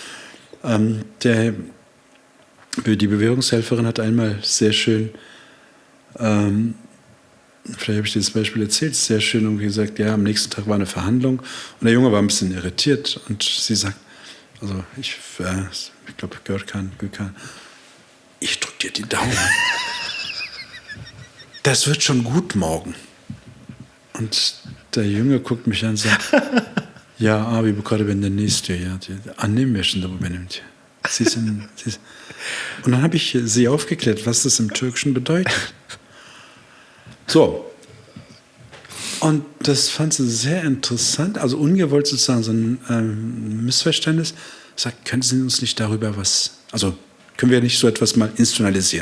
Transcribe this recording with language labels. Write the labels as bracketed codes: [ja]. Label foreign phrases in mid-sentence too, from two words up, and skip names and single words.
[de] Die Bewährungshelferin hat einmal sehr schön, vielleicht habe ich dieses Beispiel erzählt, sehr schön irgendwie gesagt, ja, am nächsten Tag war eine Verhandlung und der Junge war ein bisschen irritiert und sie sagt, also ich glaube, Gökhan, ich drücke dir die Daumen. Das wird schon gut morgen. Und der Junge guckt mich an und sagt, ja, [tr] abi bu karı benden ne istiyor ya? Annem yaşında bu benim diyor. [de] Und dann habe ich sie aufgeklärt, was das im Türkischen bedeutet. So. Und das fand sie sehr interessant, also ungewollt sozusagen so ein Missverständnis. Ich sage, können Sie uns nicht darüber können wir nicht so etwas mal institutionalisieren?